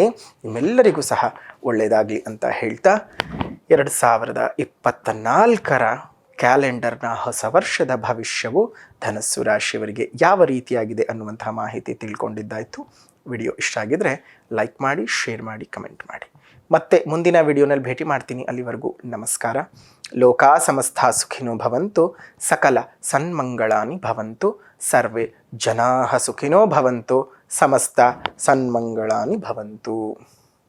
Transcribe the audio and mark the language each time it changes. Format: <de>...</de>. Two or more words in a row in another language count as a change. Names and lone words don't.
<kn>ನಿಮ್ಮೆಲ್ಲರಿಗೂ ಸಹ ಒಳ್ಳೆಯದಾಗಲಿ ಅಂತ ಹೇಳ್ತಾ 2024ರ ಕ್ಯಾಲೆಂಡರ್ನ ಹೊಸ ವರ್ಷದ ಭವಿಷ್ಯವು ಧನಸ್ಸು ರಾಶಿಯವರಿಗೆ ಯಾವ ರೀತಿಯಾಗಿದೆ ಅನ್ನುವಂಥ ಮಾಹಿತಿ ತಿಳ್ಕೊಂಡಿದ್ದಾಯಿತು. ವಿಡಿಯೋ ಇಷ್ಟ ಆಗಿದ್ರೆ ಲೈಕ್ ಮಾಡಿ, ಶೇರ್ ಮಾಡಿ, ಕಮೆಂಟ್ ಮಾಡಿ. ಮತ್ತೆ ಮುಂದಿನ ವಿಡಿಯೋನಲ್ಲಿ ಭೇಟಿ ಮಾಡ್ತೀನಿ. ಅಲ್ಲಿವರೆಗೂ ನಮಸ್ಕಾರ.</kn> <sa>ಲೋಕಾ ಸಮಸ್ತ ಸುಖಿನೋ ಭವಂತು, ಸಕಲ ಸನ್ಮಂಗಳಾನಿ ಭವಂತು, ಸರ್ವೇ ಜನಾಃ ಸುಖಿನೋ ಭವಂತು, ಸಮಸ್ತ ಸನ್ಮಂಗಳಾನಿ ಭವಂತು.</sa>